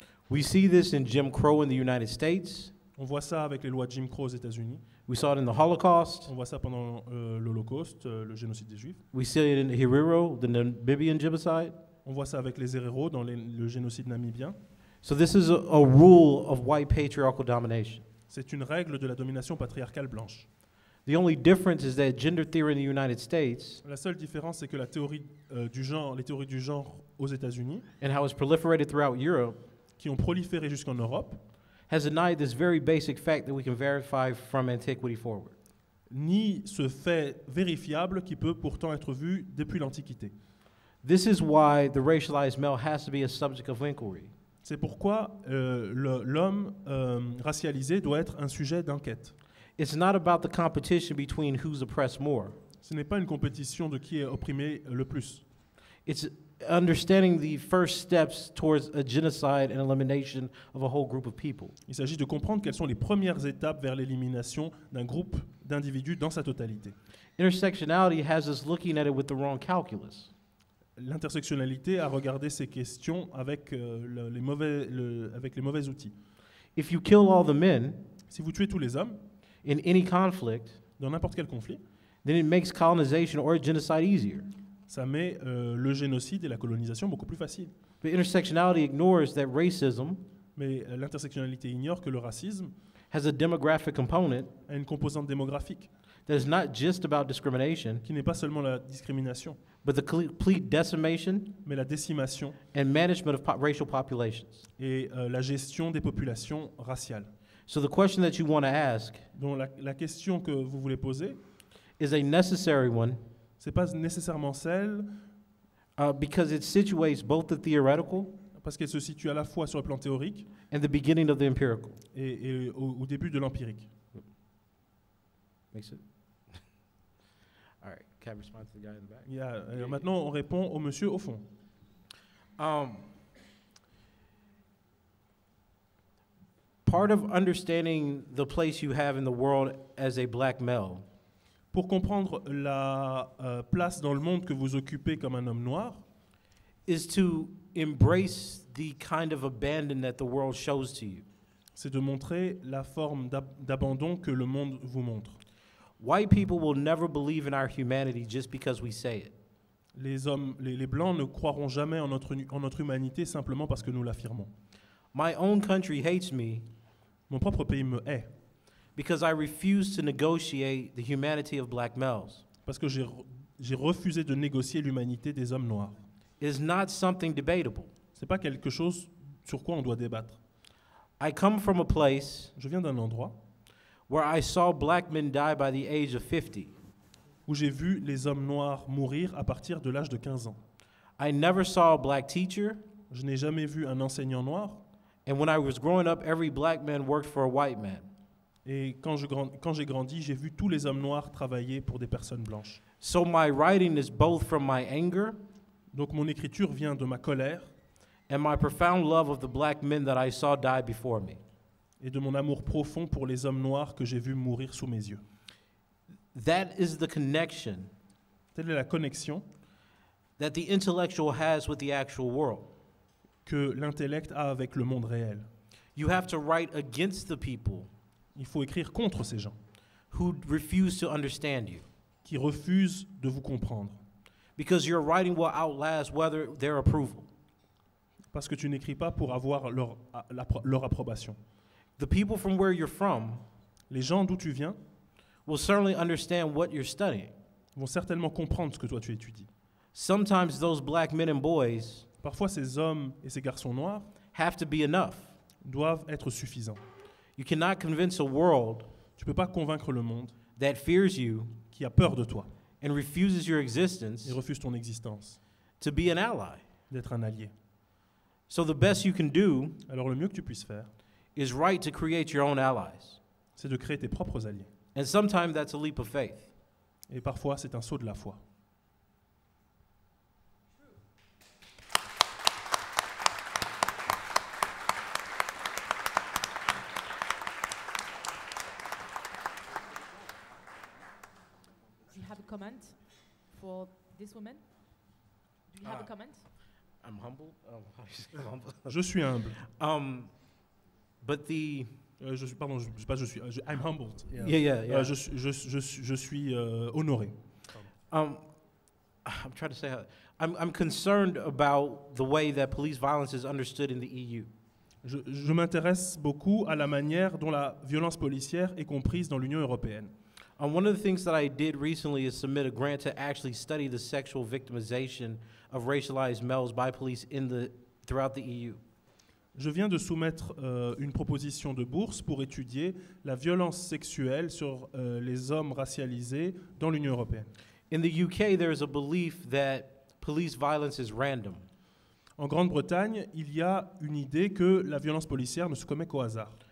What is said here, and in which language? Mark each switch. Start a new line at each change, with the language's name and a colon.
English: We see this in Jim Crow in the United States.
French: On voit ça avec les lois de Jim Crow aux États-Unis.
English: We saw it in the Holocaust.
French: On voit ça pendant l'Holocauste, le génocide des Juifs.
English: We see it in Herero, the Namibian genocide.
French: On voit ça avec les Herero dans le génocide namibien.
English: So this is a rule of white patriarchal domination.
French: C'est une règle de la domination patriarcale blanche.
English: The only difference is that gender theory in the United States,
French: La seule différence, c'est que la théorie du genre, les théories du genre aux États-Unis,
English: and how it's proliferated throughout Europe,
French: qui ont proliféré jusqu'en Europe,
English: has denied this very basic fact that we can verify from antiquity forward.
French: nie ce fait vérifiable qui peut pourtant être vu depuis l'Antiquité.
English: This is why the racialized male has to be a subject of inquiry.
French: C'est pourquoi l'homme racialisé doit être un sujet d'enquête.
English: It's not about the competition between who's oppressed more.
French: Ce n'est pas une compétition de qui est opprimé le plus.
English: It's understanding the first steps towards a genocide and elimination of a whole group of people.
French: Il s'agit de comprendre quelles sont les premières étapes vers l'élimination d'un groupe d'individus dans sa totalité.
English: Intersectionality has us looking at it with the wrong calculus.
French: L'intersectionnalité a regardé ces questions avec, les mauvais outils.
English: If you kill all the men
French: Si vous tuez tous les hommes,
English: in any conflict,
French: dans n'importe quel conflit,
English: then it makes colonization or genocide easier.
French: ça met le génocide et la colonisation beaucoup plus facile.
English: But intersectionality ignores that racism
French: Mais l'intersectionnalité ignore que le racisme
English: has a demographic component
French: a une composante démographique
English: that is not just about discrimination,
French: qui n'est pas seulement la discrimination,
English: but the complete decimation
French: mais la décimation
English: and management of racial populations.
French: et la gestion des populations raciales.
English: So the question that you want to ask
French: Donc la question que vous voulez poser,
English: is a necessary one
French: c'est pas nécessairement celle,
English: because it situates both the theoretical
French: parce qu'elle se situe à la fois sur le plan théorique
English: and the beginning of the empirical.
French: et au début de l'empirique.
English: Makes it? All right, can I respond to the guy in the back?
French: Maintenant, on répond au monsieur au fond.
English: Part of understanding the place you have in the world as a black male
French: Pour comprendre la place dans le monde que vous occupez comme un homme noir,
English: is to embrace the kind of abandon that the world shows to you.
French: c'est de montrer la forme d'abandon que le monde vous montre.
English: White people will never believe in our humanity just because we say it.
French: Les Blancs ne croiront jamais en notre humanité simplement parce que nous l'affirmons.
English: My own country hates me
French: Mon propre pays me hait
English: because I refuse to negotiate the humanity of black males.
French: parce que j'ai refusé de négocier l'humanité des hommes noirs.
English: It is not something debatable.
French: C'est pas quelque chose sur quoi on doit débattre.
English: I come from a place
French: Je viens d'un endroit
English: where I saw black men die by the age of 50.
French: où j'ai vu les hommes noirs mourir à partir de l'âge de 15 ans.
English: I never saw a black teacher,
French: Je n'ai jamais vu un enseignant noir.
English: and when I was growing up, every black man worked for a white man.
French: Et quand j'ai grandi, j'ai vu tous les hommes noirs travailler pour des personnes blanches.
English: So my writing is both from my anger
French: Donc mon écriture vient de ma colère
English: and my profound love of the black men that I saw die before me.
French: et de mon amour profond pour les hommes noirs que j'ai vus mourir sous mes yeux.
English: That is the connection
French: Telle est la connexion
English: that the intellectual has with the actual world.
French: que l'intellect a avec le monde réel.
English: You have to write against the people
French: Il faut écrire contre ces gens
English: who refuse to understand you,
French: qui refusent de vous comprendre.
English: because your writing will outlast whether their approval.
French: Parce que tu n'écris pas pour avoir leur approbation.
English: The people from where you're from
French: Les gens d'où tu viens
English: will certainly understand what you're studying.
French: vont certainement comprendre ce que toi tu étudies.
English: Sometimes those black men and boys
French: Parfois, ces hommes et ces garçons noirs
English: have to be enough.
French: doivent être suffisants.
English: You cannot convince a world
French: Tu ne peux pas convaincre le monde
English: that fears you
French: qui a peur de toi
English: and refuses your
French: et
English: existence
French: refuse ton existence
English: to be an ally.
French: d'être un allié.
English: So the best you can do
French: Alors le mieux que tu puisses faire,
English: is write to create your own allies.
French: c'est de créer tes propres alliés.
English: And sometimes that's a leap of faith.
French: Et parfois, c'est un saut de la foi.
English: Do you have a comment for this woman? Do you have a comment? I'm humble. How do you say humble?
French: Je suis humble.
English: But the
French: Pardon, je sais pas,
English: I'm humbled. yeah.
French: Je suis honoré.
English: I'm trying to say I'm concerned about the way that police violence is understood in the EU.
French: Je m'intéresse beaucoup à la manière dont la violence policière est comprise dans l'Union européenne.
English: One of the things that I did recently is submit a grant to actually study the sexual victimization of racialized males by police throughout the EU.
French: Je viens de soumettre une proposition de bourse pour étudier la violence sexuelle sur les hommes racialisés dans l'Union européenne.
English: In the UK, there is a belief that police violence is random.
French: En Grande-Bretagne, il y a une idée que la violence policière ne se commet qu'au hasard.